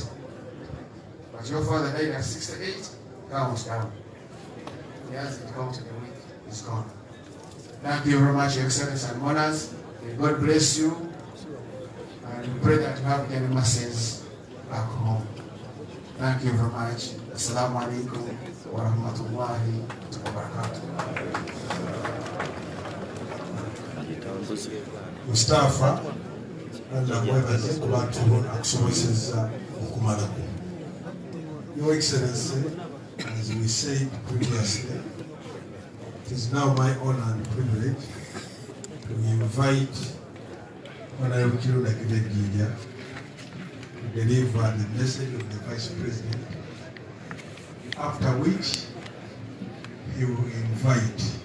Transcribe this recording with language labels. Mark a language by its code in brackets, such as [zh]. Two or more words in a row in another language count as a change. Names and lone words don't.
[en] But your father died at 68, count down. He hasn't counted a week, he's gone. Thank you very much, Your Excellency and Honors. May God bless you. And we pray that you have many mercies back home. Thank you very much. [ar] السلام عليكم ورحمة الله وبركاته. [lg] Mustafa, Allah mwebaze kubatubona akusobozeza okumala. [en] Your Excellency, as we said previously, it is now my honor and privilege to invite Honorable Kiruda Kibegija to deliver the message of the Vice President, after which he will invite